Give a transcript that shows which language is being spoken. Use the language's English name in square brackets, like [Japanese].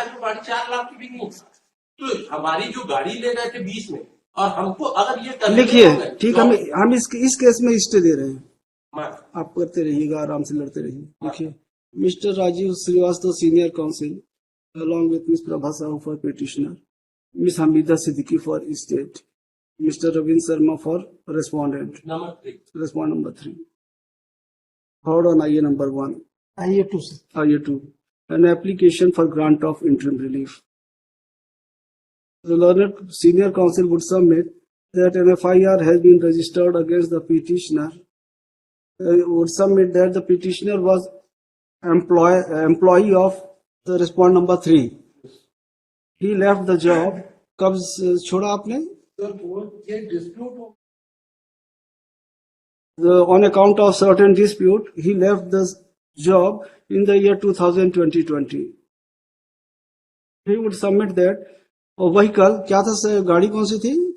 [Hindi] आज वो गाड़ी 4 लाख की बिकी। तो हमारी जो गाड़ी ले रहे थे 20 में, और हमको अगर ये करने लिखिए, होंगे, ठीक, तो हम इस केस में स्टे दे रहे हैं। मैं आप करते रहिएगा, आराम से लड़ते रहिए। देखिए, mister Rajiv Srivastava senior council [English] along with Ms. Prabha Sahu for petitioner, Ms. Hamida Siddiqui for state, Mr. Ravin Sharma for respondent. [Hindi] Number 3 [English] Respond number 3. Hold on, IA number 1. [Hindi] IA 2 से [English] IA 2. An application for grant of interim relief. The learned senior counsel would submit that an FIR has been registered against the petitioner. Would submit that the petitioner was employee of the respond number 3. He left the job. [Hindi] कब छोड़ा आपने? ये dispute हो, [English] On account of certain dispute, he left the job in the year 2020. He would submit that a vehicle, [Hindi] क्या था, गाड़ी कौन सी थी?